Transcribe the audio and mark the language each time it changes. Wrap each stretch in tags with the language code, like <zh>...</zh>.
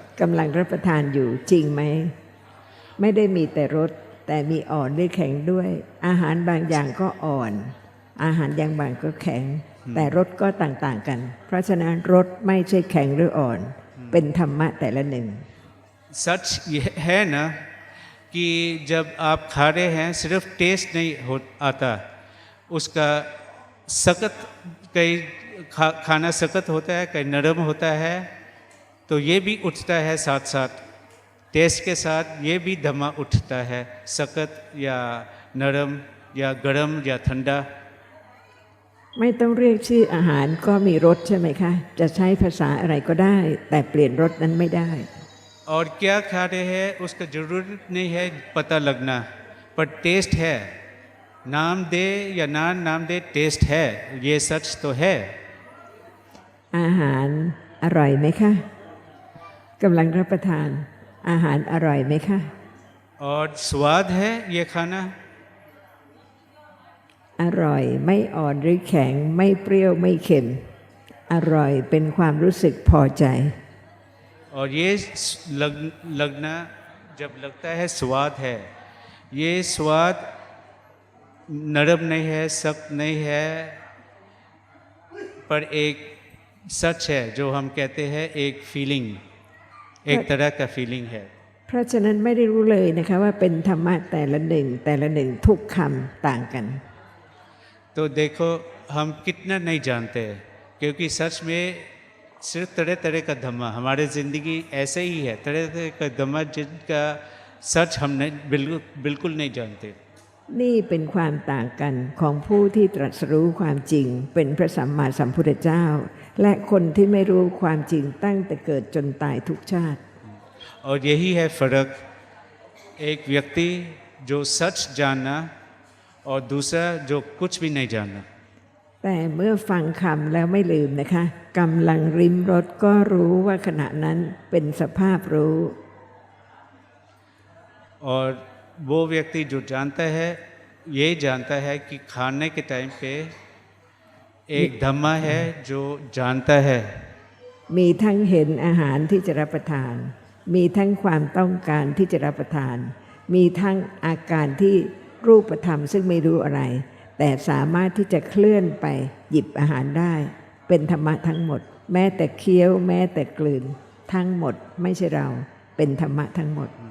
<th>กำลังรับประทานอยู่จริงไหม ไม่ได้มีแต่รสแต่มีอ่อนหรือแข็งด้วย อาหารบางอย่างก็อ่อน อาหารอย่างบางก็แข็ง แต่รสก็ต่างๆกัน เพราะฉะนั้นรสไม่ใช่แข็งหรืออ่อน เป็นธรรมะแต่ละหนึ่ง</th> <hi>सच ये है ना कि जब आप खा रहे हैं सिर्फ टेस्ट नहीं आता, उसका सख्त कई खाना सख्त होता है, कई नरम होता है, तो ये भी उठता है साथ साथ टेस्ट के साथ, ये भी धमा उठता है, सख्त या नरम या गरम या ठंडा।</hi> <th>ไม่ต้องเรียกชื่ออาหารก็มีรสใช่ไหมคะ จะใช้ภาษาอะไรก็ได้ แต่เปลี่ยนรสนั้นไม่ได้</th> <hi>और क्या खा रहे हैं उसका जरूरत नहीं है पता लगना, पर टेस्ट है, नाम दे या ना नाम दे, टेस्ट है, ये सच तो है।</hi> <th>อาหารอร่อยไหมคะกำลังรับประทานอาหารอร่อยไหมคะ</th> <hi>और स्वाद है ये खाना,</hi> <th>อร่อยไม่อ่อนหรือแข็งไม่เปรี้ยวไม่เค็ม อร่อยเป็นความรู้สึกพอใจ</th> <hi>और ये लगना जब लगता है स्वाद है, ये स्वाद नरम नहीं है, सख्त नहीं है, पर एक सच है जो हम कहते हैं एक फीलिंग, एक तरह का फीलिंग है।</hi> <th>เพราะฉะนั้นไม่ได้รู้เลยนะคะว่าเป็นธรรมะแต่ละหนึ่งทุกคำต่างกัน</th> <hi>तो देखो हम कितना नहीं जानते, क्योंकि सच में सिर्फ तरह तरह का धम्मा हमारे ज़िंदगी ऐसे ही है, तरह तरह का धम्मा जिनका सच हम बिल्कुल नहीं जानते।</hi> <th>นี่เป็นความต่างกันของผู้ที่ตรัสรู้ความจริงเป็นพระสัมมาสัมพุทธเจ้า และคนที่ไม่รู้ความจริงตั้งแต่เกิดจนตายทุกชาติ</th> <hi>और यही है फ़र्क, एक व्यक्ति जो सच जानना और दूसरा जो कुछ भी नहीं जानना।</hi> <th>แต่เมื่อฟังคำแล้วไม่ลืมนะคะกำลังริมรสก็รู้ว่าขณะนั้นเป็นสภาพรู้</th> <hi>और वो व्यक्ति जो जानता है ये जानता है कि खाने के टाइम पे एक धम्मा है जो जानता है।</hi> <th>มีทั้งเห็นอาหารที่จะรับประทาน มีทั้งความต้องการที่จะรับประทาน มีทั้งอาการที่รูปธรรมซึ่งไม่รู้อะไร แต่สามารถที่จะเคลื่อนไปหยิบอาหารได้ เป็นธรรมะทั้งหมด แม้แต่เคี้ยวแม้แต่กลืนทั้งหมดไม่ใช่เราเป็นธรรมะทั้งหมด</th>